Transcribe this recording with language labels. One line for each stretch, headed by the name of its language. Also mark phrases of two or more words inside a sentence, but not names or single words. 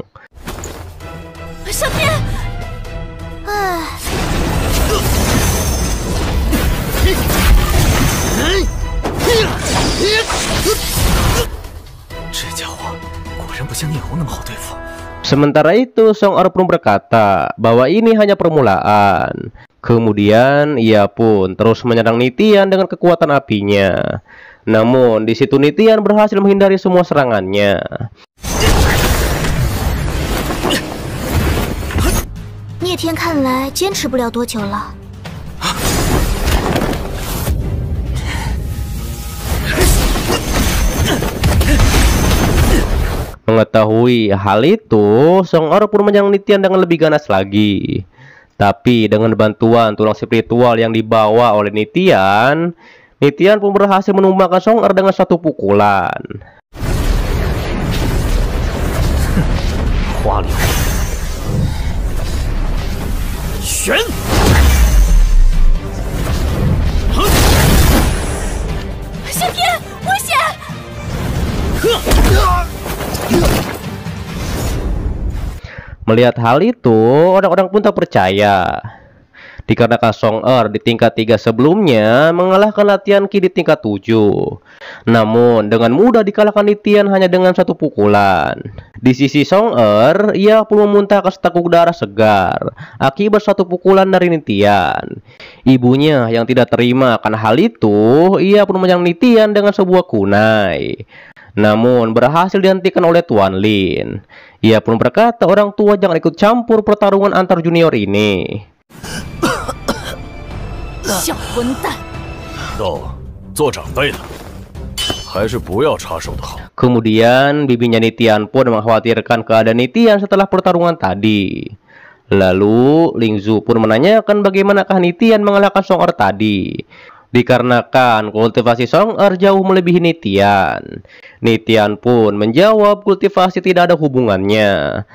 Chinese: 上天！唉，这家伙果然不像聂红那么好对付。
Indonesian: Sementara itu, Song Er pun berkata bahwa ini hanya permulaan. Kemudian ia pun terus menyerang Nitian dengan kekuatan apinya. Namun di situ Nitian berhasil menghindari semua serangannya.
Chinese: 聂天看来坚持不了多久了。
Indonesian: Mengetahui hal itu, Song Er pun menyerang Nitian dengan lebih ganas lagi. Tapi dengan bantuan tulang spiritual yang dibawa oleh Nitian, Nitian pun berhasil menumbangkan Song Er dengan satu pukulan.
Chinese: 花里玄。小天，危险！
Indonesian: Melihat hal itu, orang-orang pun tak percaya. Dikarenakan Song Er di tingkat 3 sebelumnya mengalahkan latihan Qi di tingkat 7. Namun dengan mudah dikalahkan Nitian hanya dengan satu pukulan. Di sisi Song Er, ia pun memuntahkan seteguk darah segar akibat satu pukulan dari Nitian. Ibunya yang tidak terima akan hal itu, ia pun menyerang Nitian dengan sebuah kunai. Namun berhasil dihentikan oleh Tuan Lin. Ia pun berkata orang tua jangan ikut campur pertarungan antar junior ini.
Chinese: 小混蛋！豆，做长辈的，还是不要插手的好。
Indonesian: Kemudian bibinya Nitian pun mengkhawatirkan keadaan Nitian setelah pertarungan tadi. Lalu Lingzu pun menanyakan bagaimanakah Nitian mengalahkan Song Er tadi. Dikarenakan kultivasi Song Er jauh melebihi Nitian. Nitian pun menjawab kultivasi tidak ada hubungannya.